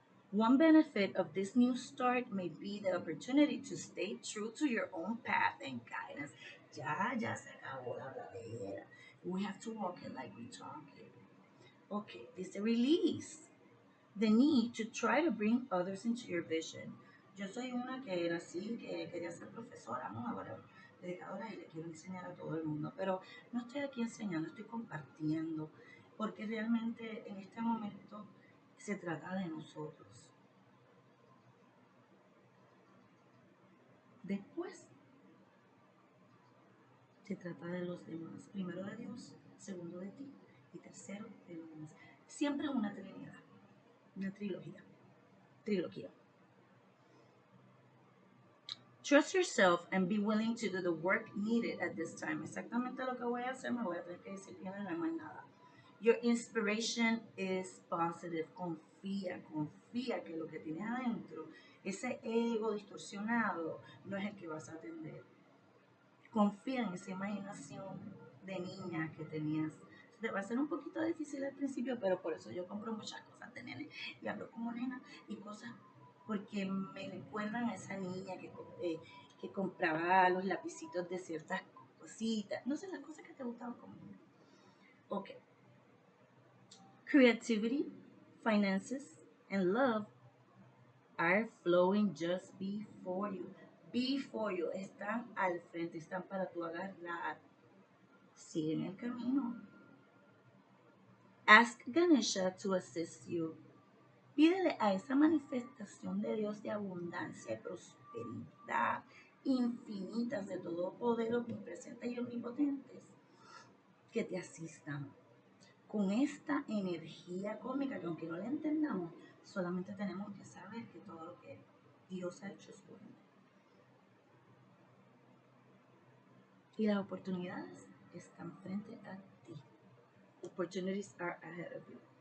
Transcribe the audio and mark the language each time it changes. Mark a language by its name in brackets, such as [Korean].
[English] One benefit of this new start may be the opportunity to stay true to your own path and guidance. [Spanish] Ya se acabó la bladera. [English] We have to walk it like we talk it. Okay, this release the need to try to bring others into your vision. [Spanish] Yo soy una que era así, que quería ser profesora, ¿no? Ahora dedicadora y le quiero enseñar a todo el mundo, pero no estoy aquí enseñando, estoy compartiendo, porque realmente en este momento se trata de nosotros. Después se trata de los demás, primero de Dios, segundo de ti y tercero de los demás. Siempre es una trinidad, una trilogía. [English] Trust yourself and be willing to do the work needed at this time. [Spanish] Exactamente lo que voy a hacer, me voy a tener que disciplinar, no hay más nada. [English] Your inspiration is positive. [Spanish] Confía que lo que tienes adentro, ese ego distorsionado, no es el que vas a atender. Confía en esa imaginación de niña que tenías. Te va a ser un poquito difícil al principio, pero por eso yo compro muchas cosas de nene y hablo como nena y cosas porque me recuerdan a esa niña que compraba los lapicitos de ciertas cositas, no sé, las cosas que te gustaban como niña. Ok. [English] Creativity, finances, and love are flowing just before you. Before you, [Spanish] están al frente, están para tu agarrar. Sigue en el camino. [English] Ask Ganesha to assist you. [Spanish] Pídele a esa manifestación de Dios de abundancia y prosperidad infinitas de todo poder omnipresente y omnipotentes que te asistan con esta energía cósmica que aunque no la entendamos, solamente tenemos que saber que todo lo que Dios ha hecho es bueno. Y las oportunidades están frente a ti. [English] Opportunities are ahead of you.